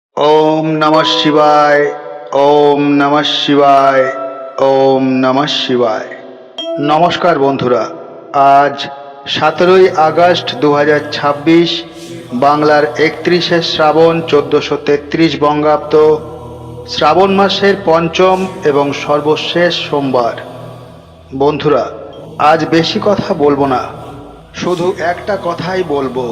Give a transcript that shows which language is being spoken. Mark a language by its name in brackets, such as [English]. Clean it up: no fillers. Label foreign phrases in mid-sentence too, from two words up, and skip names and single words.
[Sanskrit] ওম নমঃ শিবায়। ওম নমঃ শিবায়। ওম নমঃ শিবায়। [Bangla] নমস্কার বন্ধুরা, আজ 17ই আগস্ট 2026, বাংলার 31শে শ্রাবণ 1433 বঙ্গাব্দ, শ্রাবণ মাসের পঞ্চম এবং সর্বশেষ সোমবার। বন্ধুরা, আজ বেশি কথা বলবো না, শুধু একটা কথাই বলবো।